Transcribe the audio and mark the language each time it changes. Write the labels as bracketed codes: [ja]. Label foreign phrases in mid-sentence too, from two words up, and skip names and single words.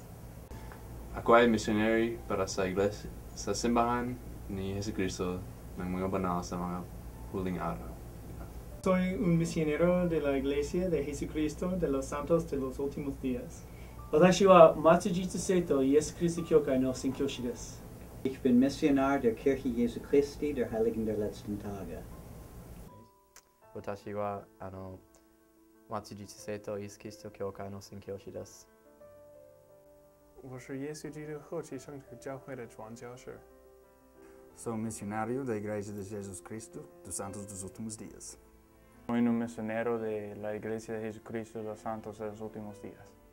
[tl] Ako ay missionary para sa iglesia, sa simbahan ni Jesucristo ng mga banal sa mga huling araw. [es] Soy un misionero de la Iglesia de Jesucristo de los Santos de los Últimos Días. [ja] 私は末日聖とイエス・キリスト教会の宣教師です。 [de] Ich bin Missionar der Kirche Jesu Christi der Heiligen der letzten Tage. [ja] 私は末日聖とイエス・キリスト教会の宣教師です。 [zh] 我是耶稣基督后期圣徒教会的传教士。 [pt] Sou missionário da Igreja de Jesus Cristo dos Santos dos Últimos Dias. [es] Soy un misionero de la Iglesia de Jesucristo de los Santos de los Últimos Días.